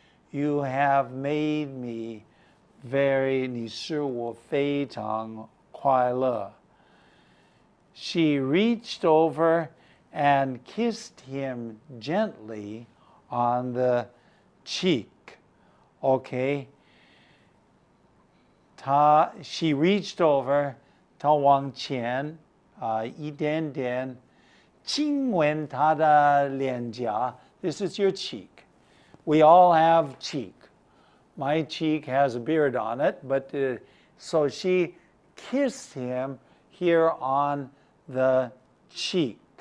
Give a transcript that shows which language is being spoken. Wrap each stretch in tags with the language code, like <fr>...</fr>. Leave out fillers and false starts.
<en>You have made me very,</en> <zh>你使我非常快乐。</zh> <en>She reached over and kissed him gently on the cheek. Okay? She reached over,</en> <zh>她往前一点点亲吻他的脸颊。</zh> <en>This is your cheek. We all have cheek. My cheek has a beard on it, but so she kissed him here on the cheek.</en>